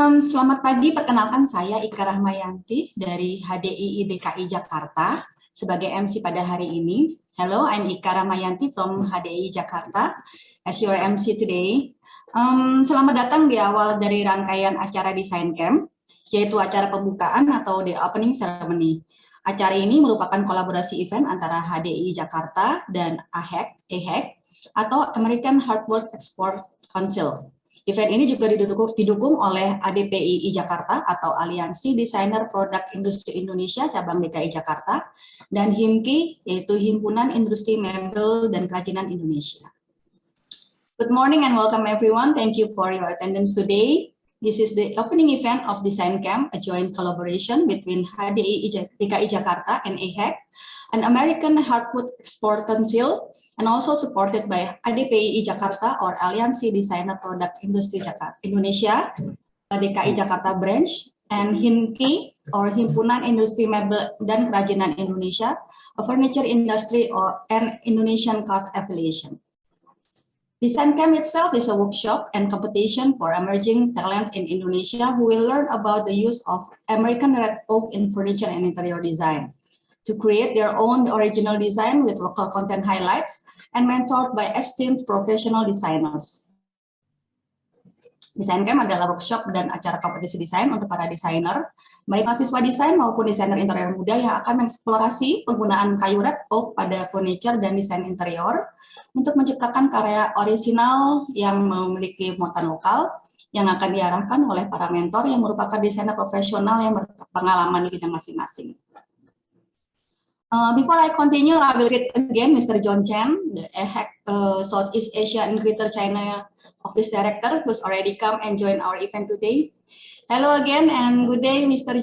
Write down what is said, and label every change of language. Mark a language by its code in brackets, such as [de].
[id] Selamat pagi, perkenalkan saya Ika Rahmayanti dari HDII DKI Jakarta sebagai MC pada hari ini. [en] Hello, I'm Ika Rahmayanti from HDII Jakarta as your MC today. [id] Selamat datang di awal dari rangkaian acara Design Camp, yaitu acara pembukaan atau [en] the opening ceremony. [id] Acara ini merupakan kolaborasi event antara HDII Jakarta dan AHEC atau American Hardwood Export Council. Event ini juga didukung oleh ADPII Jakarta atau Aliansi Desainer Produk Industri Indonesia cabang DKI Jakarta dan HIMKI yaitu Himpunan Industri Mebel dan Kerajinan Indonesia. [en] Good morning and welcome everyone. Thank you for your attendance today. This is the opening event of Design Camp, a joint collaboration between HDII DKI Jakarta and AHEC, an American Hardwood Export Council, and also supported by ADPII Jakarta or Aliansi Desainer Produk Industri Jakarta Indonesia, DKI Jakarta Branch, and HIMKI or Himpunan Industri Mebel dan Kerajinan Indonesia, a furniture industry or an Indonesian craft affiliation. Design Camp itself is a workshop and competition for emerging talent in Indonesia who will learn about the use of American red oak in furniture and interior design, to create their own original design with local content highlights and mentored by esteemed professional designers. [id] Design Camp adalah workshop dan acara kompetisi desain untuk para desainer, baik mahasiswa desain maupun desainer interior muda yang akan mengeksplorasi penggunaan kayu red oak pada furniture dan desain interior untuk menciptakan karya orisinal yang memiliki muatan lokal yang akan diarahkan oleh para mentor yang merupakan desainer profesional yang berpengalaman di bidang masing-masing. [en] Before I continue, I will read again Mr. John Chen, the AHEC Southeast Asia and Greater China Office Director, who's already come and joined our event today. Hello again and good day, Mr.